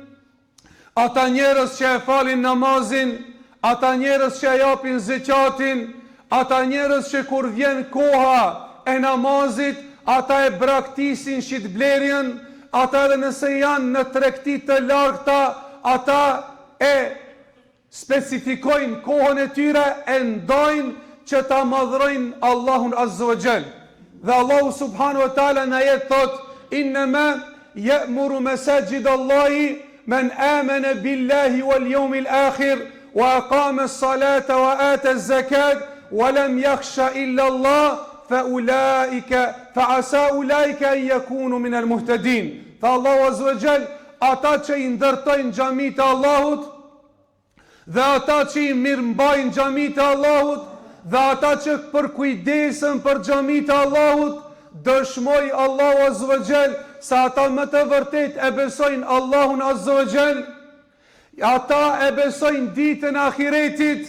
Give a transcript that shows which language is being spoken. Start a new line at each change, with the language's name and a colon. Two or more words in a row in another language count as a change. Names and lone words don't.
Albanian: ata njerëz që e falin namazin, ata njerëz që japin zeqatin, ata njerëz që kur vjen koha e namazit, ata e braktisin shitblerjen, ata edhe nëse janë në tregti të largëta, ata e specifikojnë kohën e tyre, e ndajnë që ta madhrojnë Allahun
Arabic: عز وجل.
Albanian: Dhe Allahu
Arabic: سبحانه وتعالى
Albanian: në ajet thot:
Arabic: "إنما يعمر مساجد الله من آمن بالله واليوم الآخر وأقام الصلاة وآتى الزكاة ولم يخش إلا الله فعسى أولئك أن يكونوا من المهتدين." فالله عز وجل,
Albanian: ata që i ndërtojnë xhamit e Allahut dhe ata që i mirëmbajnë xhamit e Allahut dhe ata që përkujdesen për xhamit e Allahut, dëshmoj Allahu
Arabic: عز وجل
Albanian: se ata më të vërtet e besojnë Allahun
Arabic: عز وجل,
Albanian: ata e besojnë ditën e ahiretit.